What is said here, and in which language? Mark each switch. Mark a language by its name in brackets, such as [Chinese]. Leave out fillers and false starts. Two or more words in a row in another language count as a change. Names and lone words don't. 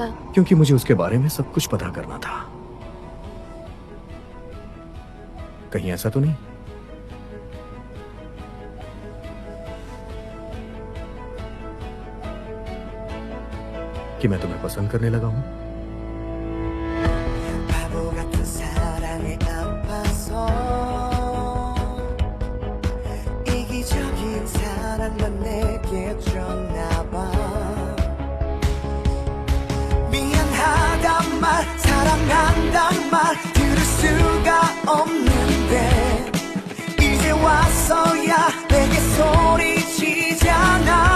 [Hindi] क्योंकि मुझे उसके बारे में सब कुछ पता करना था। कहीं ऐसा तो नहीं? कि मैं तुम्हें पसंद करने लगा हूं? [Korean] 바보 같은 사랑에 아파서 이기적인 사랑만 내게 줬나 봐. 미안하단 말, 사랑한단 말 들을 수가 없는데 이제 와서야 내게 소리치잖아.